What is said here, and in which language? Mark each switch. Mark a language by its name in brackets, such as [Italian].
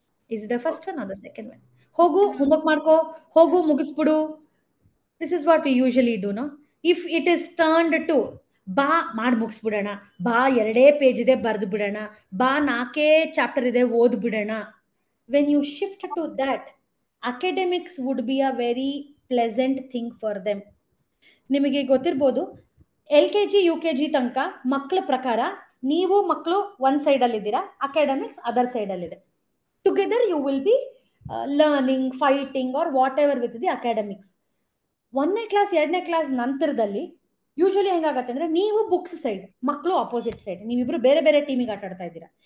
[English] Is it the first one or the second one? [Kannada] ಹೋಗು homework ಮಾಡ್ಕೋ, ಹೋಗು ಮುಗಿಸ್ಬಿಡು. [English] This is what we usually do, no? If it is turned to [Kannada] ಬಾ ಮಾಡಿ ಮುಗಿಸ್ಬಿಡೋಣ, ಬಾ 2 page ಇದೆ ಬರ್ದು ಬಿಡೋಣ, ಬಾ 4 ಚಾಪ್ಟರ್ ಇದೆ ಓದ್ ಬಿಡೋಣ. [English] When you shift to that, academics would be a very pleasant thing for them. [Kannada] ನಿಮಗೆ ಗೊತ್ತಿರ್ಬೋದು, LKG UKG ತನಕ ಮಕ್ಕಳ ಪ್ರಕಾರ ನೀವು ಮಕ್ಕಳು ಒಂದ್ ಸೈಡಲ್ಲಿ ಇದ್ದೀರಾ, academics other ಸೈಡಲ್ಲಿದೆ. [English] Together you will be learning, fighting or whatever with the academics. [Kannada] 1ನೇ class 2ನೇ ಕ್ಲಾಸ್ ನಂತರದಲ್ಲಿ ಯೂಶಲಿ ಹೆಂಗಾಗತ್ತೆ ಅಂದ್ರೆ, ನೀವು ಬುಕ್ಸ್ ಸೈಡ್, ಮಕ್ಕಳು ಅಪೋಸಿಟ್ ಸೈಡ್, ನೀವಿಬ್ರು ಬೇರೆ ಬೇರೆ ಟೀಮಿಗೆ ಆಟ ಆಡ್ತಾ ಇದ್ದೀರಾ.